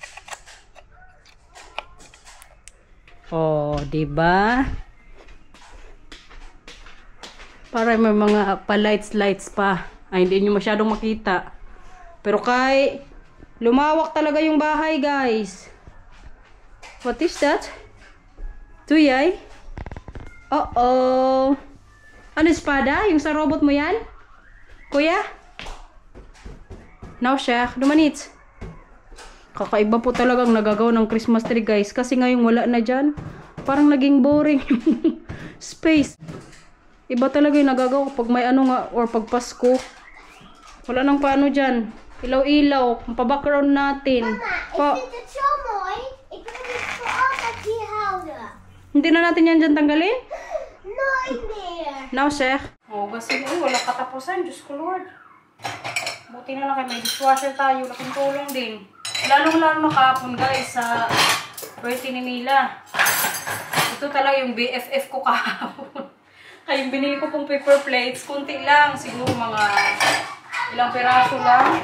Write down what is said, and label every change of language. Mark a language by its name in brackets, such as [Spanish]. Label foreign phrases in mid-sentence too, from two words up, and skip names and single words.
[Filipino] Oh, di ba? Para may mga pa-lights pa. Ay, hindi nyo masyadong makita. Pero kay lumawak talaga yung bahay, guys. [English] What is that? Tuyay? [Filipino] Uh-oh. Ano, espada? Yung sa robot mo yan? Kuya? Now, Sheikh. Dumanit. Kakaiba po talagang nagagawa ng Christmas tree, guys. Kasi ngayong wala na dyan. Parang naging boring yung space. Iba talaga yung nagagawa pag may ano nga, or pag Pasko. Wala nang paano dyan. Ilaw-ilaw. Ang pa-background natin. [Dutch] Mama, ik vind het zo mooi. Ik wil het voor altijd hier houden. [Filipino] Hindi na natin yan dyan tanggalin? [Dutch] Nooit meer. Now, Sheikh. [Filipino] Oh, kasi wala katapusan. Diyos ko, Lord. Buti na lang kayo. May dishwasher tayo. Laking tulong din. Lalong-lalo na kahapon, guys. Sa Birthday ni Mila. Ito talaga yung BFF ko kahapon. Kaya yung binili ko pong [English] paper plates, [Filipino] kunti lang. Siguro mga ilang peraso lang.